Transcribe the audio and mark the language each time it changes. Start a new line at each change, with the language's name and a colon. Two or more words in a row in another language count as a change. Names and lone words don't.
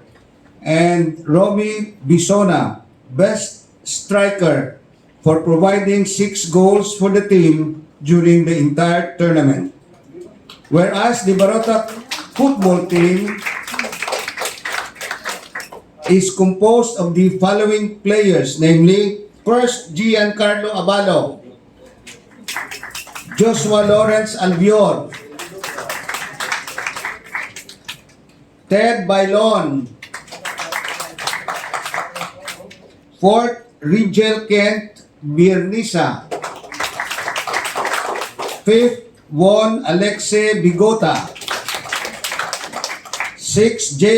English: And Romy Bisona, Best Striker, for providing 6 goals for the team during the entire tournament. Whereas the Barotac football team is composed of the following players, namely, first, Giancarlo Abalo, Joshua Lawrence Albior, Ted Bailon, fourth, Rigel Kent Birnisa, fifth, Juan Alexe Bigota, sixth, J.